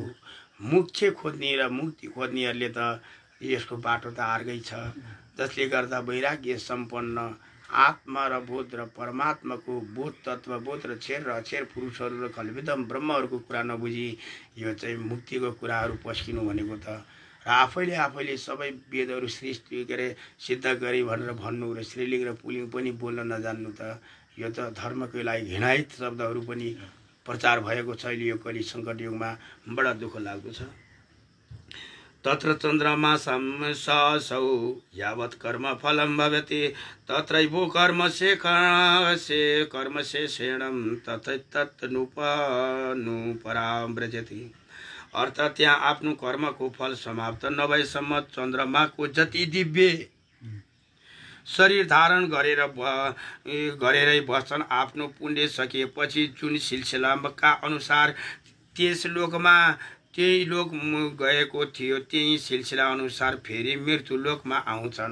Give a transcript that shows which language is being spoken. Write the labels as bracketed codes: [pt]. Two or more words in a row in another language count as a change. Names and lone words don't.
[ne] मुख्य खोज्ने र मुक्ति खोज्नेहरूले त यसको बाटो त अर्कै छ, जसले गर्दा वैराग्य सम्पन्न आत्मा र बोध र परमात्माको बोध तत्त्वबोध र छेर र अक्षर पुरुषहरू र कल्पितम ब्रह्महरूको कुरा नबुझी यो चाहिँ मुक्तिको कुराहरू पस्किनु भनेको त र आफैले सबै वेदहरू सृष्टि सिद्ध गरे भनेर भन्नु र स्त्रीलिङ्ग र पुल्लिङ्ग पनि बोल्न नजान्नु त यो त धर्मको लागि घृणायित शब्दहरू पनि प्रचार भएको छ। यो कलि सङ्कट युगमा बडा दुःख लाग्दो छ। [sa] तत्र चन्द्रमा ससौ यावत् कर्म फलम भवति तत्रैव कर्मशेषेणं तत्नुपराम्रजति। [ne] अर्थात् त्यहाँ आफ्नो कर्मको फल समाप्त नभएसम्म चन्द्रमाको जति दिव्य शरीर धारण गरेरै बस्छन्। आफ्नो पुण्य सकिएपछि जुन सिलसिलाका अनुसार त्यस लोकमा त्यही लोक गएको थियो त्यही सिलसिला अनुसार फेरि मृत्यु लोकमा आउँछन्।